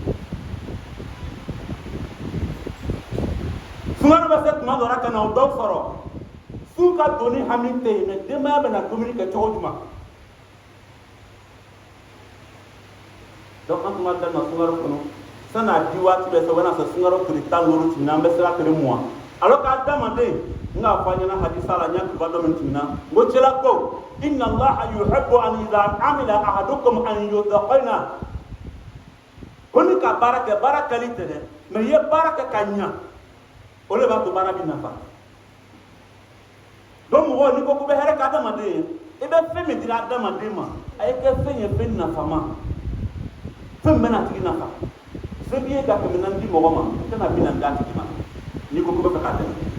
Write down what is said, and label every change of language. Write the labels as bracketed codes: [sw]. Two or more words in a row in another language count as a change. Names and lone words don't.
[bm] sunkaro bɛ se tuma dɔ la ka na o dɔw sɔrɔ su ka doni hami tɛ yen mais denbaya bɛ na dumuni kɛ cogo jumɛn donc an tun b'a daminɛ sunkaro kɔnɔ san'a di waati bɛ se o bɛ na se sunkaro tile 15 tɛmɛna an bɛ sera tile 20 alors qu'adamaden n k'a fɔ an ɲɛna hadisa la n y'a kiba dɔ min tɛmɛna n ko cɛla ko [ar] إن الله يحب أن إذا عمل أحدكم أن يتقنه [bm] ko ni ka baara kɛ baara kɛli tɛ dɛ mais i ye baara kɛ ka ɲa o de b'a to baara bɛ nafa donc mɔgɔ n'i ko k'u bɛ hɛrɛ kɛ adamaden ye i bɛ fɛn min dira adamaden ma a ye kɛ fɛn ye fɛn nafama fɛn min bɛna tigi nafa se b'i ye ka 400 di mɔgɔ ma i kana 40 d'a tigi ma n'i ko k'u bɛ fɛ k'a dɛmɛ